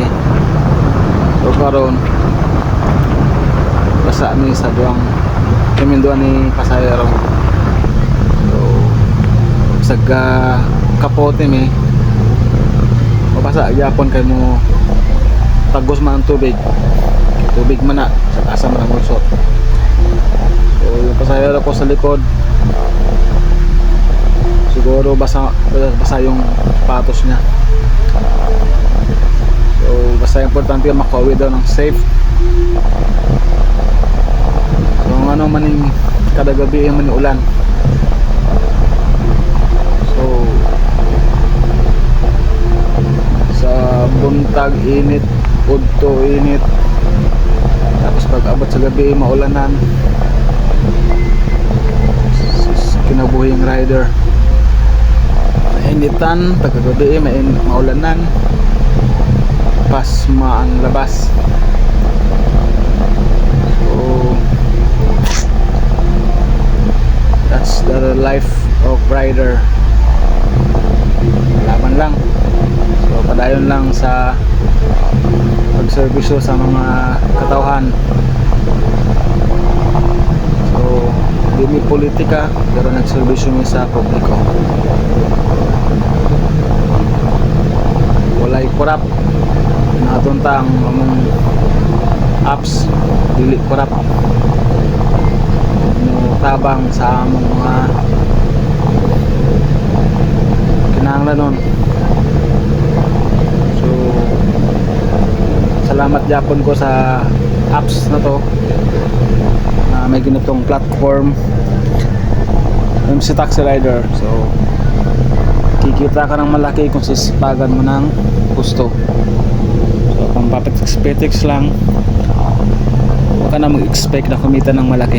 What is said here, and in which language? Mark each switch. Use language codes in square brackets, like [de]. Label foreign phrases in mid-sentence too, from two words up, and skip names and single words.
[ceb] So karon basa mi sa duang kaminduan ni pasahero. So sa kapote mi mabasa gyapon kay mo tagos man ang tubig man na sa taas man ang usot. So yung pasahero ko sa likod siguro basa yung patos niya. [tl] So basta importante makauwi daw ng safe. [ceb] So ano maning kada gabi man ulan. So sa buntag init, udto init, tapos pag abot sa gabi maulanan. Kinabuhing rider, mainitan pagkagabi, maulanan, pasma ang labas. [en] So that's the life of rider. [ceb] Laban lang. So padayon lang sa pagserbisyo sa mga katawhan. So di mi politika pero nagserbisyo mi sa publiko. Walay kurap. Natunta ang among apps dili kurap. Tabang sa among mga kinahanglanon. So salamat japon ko sa apps na to na [tl] may ganitong platform, [ceb] MC Taxi Rider. [tl] So kikita ka ng malaki kung sisipagan mo ng gusto. So kung papetiks lang, huwag ka na mag-expect na kumita ng malaki.